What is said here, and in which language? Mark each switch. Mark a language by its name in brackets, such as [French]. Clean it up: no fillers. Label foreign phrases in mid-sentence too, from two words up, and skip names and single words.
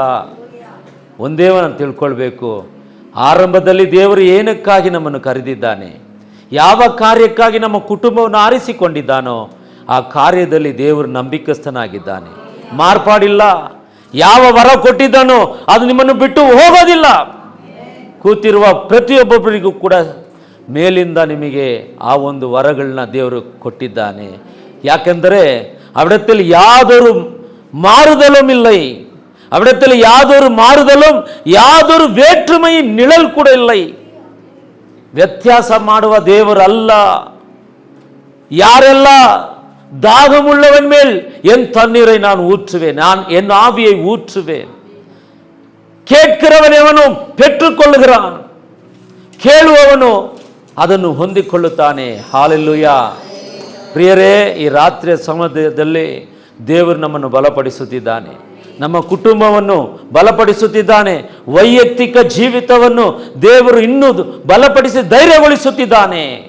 [Kannada] ಒಂದೇ ನಾನು ತಿಳ್ಕೊಳ್ಬೇಕು, ಆರಂಭದಲ್ಲಿ ದೇವರು ಏನಕ್ಕಾಗಿ ನಮ್ಮನ್ನು ಕರೆದಿದ್ದಾನೆ, ಯಾವ ಕಾರ್ಯಕ್ಕಾಗಿ ನಮ್ಮ ಕುಟುಂಬವನ್ನು ಆರಿಸಿಕೊಂಡಿದ್ದಾನೋ ಆ ಕಾರ್ಯದಲ್ಲಿ ದೇವರು ನಂಬಿಕಸ್ಥನಾಗಿದ್ದಾನೆ, ಮಾರ್ಪಾಡಿಲ್ಲ. ಯಾವ ವರ ಕೊಟ್ಟಿದ್ದಾನೋ ಅದು ನಿಮ್ಮನ್ನು ಬಿಟ್ಟು ಹೋಗೋದಿಲ್ಲ. ಕೂತಿರುವ ಪ್ರತಿಯೊಬ್ಬೊಬ್ಬರಿಗೂ ಕೂಡ ಮೇಲಿಂದ ನಿಮಗೆ ಆ ಒಂದು ವರಗಳನ್ನ ದೇವರು ಕೊಟ್ಟಿದ್ದಾನೆ. [Tamil] ಯಾಕೆಂದರೆ ಅವಿಡத்தில் யாதொரு மாறுதலும் இல்லை, அவிடத்தில் யாதொரு மாறுதலும் யாதொரு வேற்றுமையின் நிழல் ಕೂಡ இல்லை. [Kannada] ವ್ಯತ್ಯಾಸ ಮಾಡುವ ದೇವರಲ್ಲ. [Tamil] யாரெல்ல தாகமுள்ளவன் மேல் என் தண்ணீரை நான் ஊற்றுவேன், நான் என் ஆவியை ஊற்றுவேன். கேட்கிறவன் எவனும் பெற்றுக்கொள்ளுகிறான், [Kannada] ಕೇಳುವವನು ಅದನ್ನು ಹೊಂದಿಕೊಳ್ಳುತ್ತಾನೆ. ಹಾಲೆಲೂಯಾ. ಪ್ರಿಯರೇ, ಈ ರಾತ್ರಿಯ ಸಮಯದಲ್ಲಿ ದೇವರು ನಮ್ಮನ್ನು ಬಲಪಡಿಸುತ್ತಿದ್ದಾನೆ, ನಮ್ಮ ಕುಟುಂಬವನ್ನು ಬಲಪಡಿಸುತ್ತಿದ್ದಾನೆ, ವೈಯಕ್ತಿಕ ಜೀವಿತವನ್ನು ದೇವರು ಇನ್ನೂ ಬಲಪಡಿಸಿ ಧೈರ್ಯಗೊಳಿಸುತ್ತಿದ್ದಾನೆ.